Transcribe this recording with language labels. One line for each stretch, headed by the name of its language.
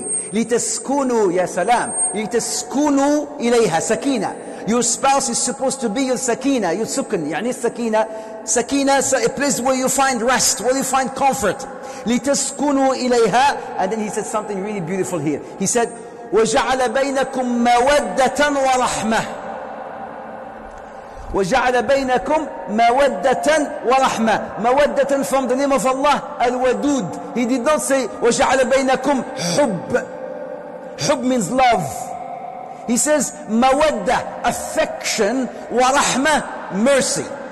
Arabic: لِتَسْكُنُوا يَا سَلَامْ لِتَسْكُنُوا إِلَيْهَا سَكِينَةً.
English: Your spouse is supposed to be your sakina, your sukun. يعني sakina, sakina, a place where you find rest, where you find comfort.
Arabic: لِتَسْكُنُوا إِلَيْهَا.
English: And then he said something really beautiful here. He said,
Arabic: وَجَعَلَ بَيْنَكُمْ مَوَدَّةً وَرَحْمَةً. وَجَعَلَ بَيْنَكُمْ مَوَدَّةً وَرَحْمَةً.
English: مَوَدَّةً from the name of Allah, Al-Wadud. He did not say
Arabic: وَجَعَلَ بَيْنَكُمْ حُبْ.
English: حُبْ means love. He says mawadda, affection, wa rahmah, mercy.